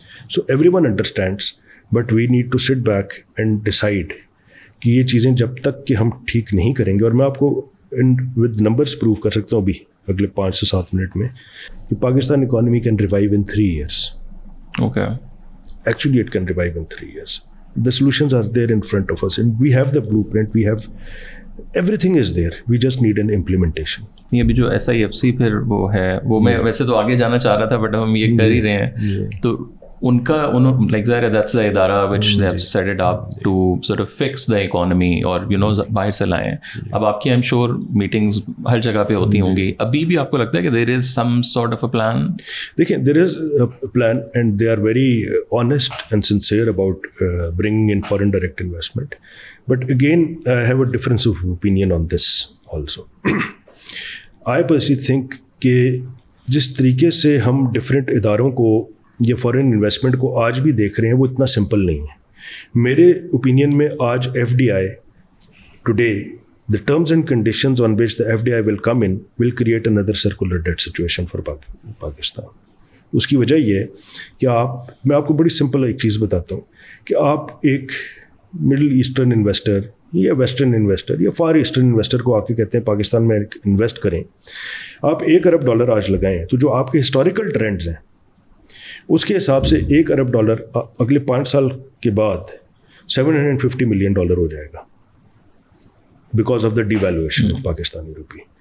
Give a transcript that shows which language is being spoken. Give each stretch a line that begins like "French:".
English: so everyone understands, but we need to sit back and decide
Urdu: کہ یہ چیزیں جب تک کہ ہم ٹھیک نہیں کریں گے, اور میں آپ کو ود نمبرس پروو کر سکتا ہوں ابھی اگلے 5 سے 7 منٹ میں کہ
English: Pakistan economy can revive in 3 years. Okay. Actually it can revive in 3 years. The solutions are there in front of us and we have the blueprint, we have everything is there, we just need an implementation.
Urdu: یہ بھی جو SIFC پھر وہ ہے, وہ میں ویسے تو آگے جانا چاہ رہا تھا بٹ ہم یہ کر ہی رہے ہیں, تو ان کا لائک ظاہر ہے
English: that's the ادارہ which they have set it up to sort of fix the economy,
Urdu: اور یو نو باہر سے لائیں. اب آپ کی
English: I am sure
Urdu: میٹنگز ہر جگہ پہ ہوتی ہوں گی, ابھی بھی آپ کو لگتا ہے کہ
English: There is some sort of a plan? دیکھیں, there is a plan and they are very honest and sincere about bringing in foreign direct investment, but again I have a difference of opinion on this also. I personally think
Urdu: کہ جس طریقے سے ہم different اداروں کو یا foreign investment کو آج بھی دیکھ رہے ہیں وہ اتنا سمپل نہیں ہے. میرے اوپینین میں آج
English: FDI today, the terms and conditions on which the FDI will come in will create another circular debt situation for Pakistan.
Urdu: اس کی وجہ یہ ہے کہ میں آپ کو بڑی سمپل ایک چیز بتاتا ہوں کہ آپ ایک مڈل ایسٹرن انویسٹر یا ویسٹرن انویسٹر یا فار ایسٹرن انویسٹر کو آ کے کہتے ہیں پاکستان میں انویسٹ کریں, آپ $1 ارب آج لگائیں, تو جو آپ کے ہسٹوریکل ٹرینڈز ہیں اس کے حساب سے $1 ارب اگلے 5 سال کے بعد $750 ملین ہو جائے گا
English: Because of the devaluation of Pakistani rupee.